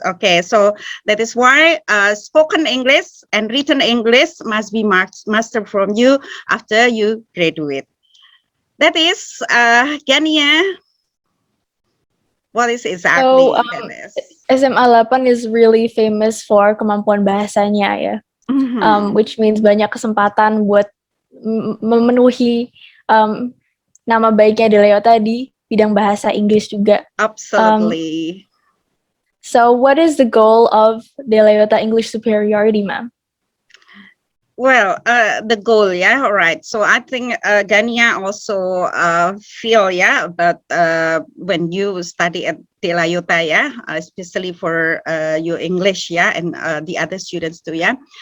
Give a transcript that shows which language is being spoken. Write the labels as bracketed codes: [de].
[en] Okay, so that is why spoken English and written English must be mastered from you after you graduate. That is, Gania, what is exactly that is? SMA 8 is really famous for [id] kemampuan bahasanya, ya. [en] Which means [id] banyak kesempatan buat memenuhi nama baiknya Delayota di bidang bahasa Inggris juga. [en] Absolutely. So what is the goal of Delayota English Superiority, ma'am? Well, the goal, yeah, all right. So I think Gania also feel, yeah, about when you study at De La Yota, yeah, especially for your English, yeah, and the other students too, yeah.